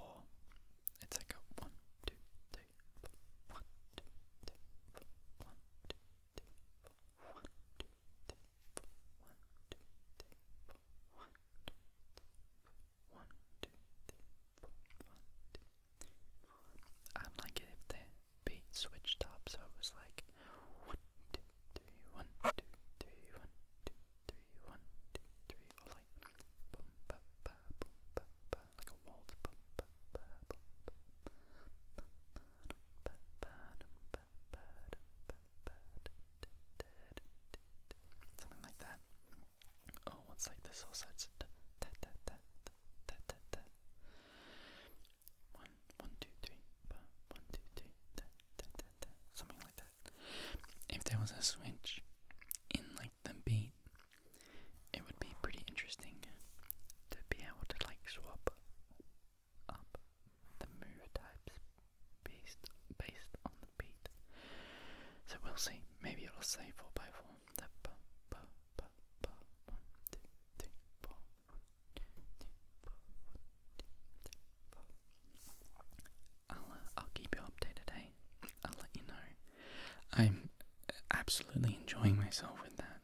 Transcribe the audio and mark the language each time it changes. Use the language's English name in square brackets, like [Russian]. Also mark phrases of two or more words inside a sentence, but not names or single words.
[English] It's like a 1, 2, 3, 4, 1, 2, 3, 4, 1, 2, 3, 4, 1, 2, 3, 4, 1, 2, 3, 4, 1, 2, 3, 4, 1, 2, 3, 4, 1, 2, 3, 4. I'd like it if the beat switched up, so it was like 1, 2, 3, 1, 2, 3, 1, 2, 3, 1, 2, 3, or like boom ba ba boom ba ba, like a waltz boom ba ba boom ba ba ba ba ba ba something like that. Oh, what's like this also? It's da da da da da da da. 1, 1, 2, 3, 1, 2, 3, da da da da, something like that. If there was a switch in like the beat, it would be pretty interesting to be able to like swap up the move types based on the beat. So we'll see. Maybe it'll say 4x4. Da ba ba ba ba 1, 2, 3, 4. 1, 2, 3, 4. 1, 2, 3, 4. I'll keep you updated, hey? I'll let you know. I'm absolutely enjoying myself with that.